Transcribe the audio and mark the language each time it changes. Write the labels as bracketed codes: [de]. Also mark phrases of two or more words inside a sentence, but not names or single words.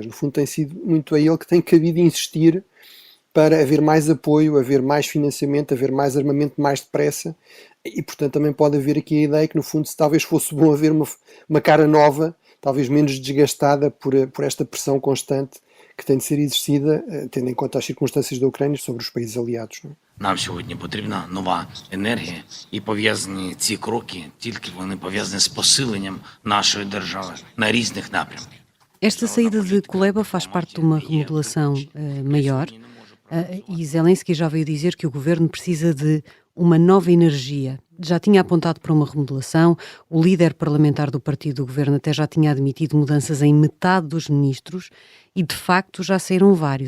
[pt] No fundo, tem sido muito a ele que tem cabido insistir para haver mais apoio, haver mais financiamento, haver mais armamento mais depressa e, portanto, também pode haver aqui a ideia que, no fundo, se talvez fosse bom haver uma cara nova, talvez menos desgastada por esta pressão constante que tem de ser exercida, tendo em conta as circunstâncias da Ucrânia sobre os países aliados. Não? [uk] Нам сьогодні потрібна нова енергія, і пов'язані ці кроки, тільки вони пов'язані з посиленням нашої держави на різних напрямках. [pt] Esta saída de Kuleba faz parte de uma remodelação maior e Zelensky já veio dizer que o governo precisa de uma nova energia. Já tinha apontado para uma remodelação, o líder parlamentar do partido do governo até já tinha admitido mudanças em metade dos ministros e, de facto, já saíram vários.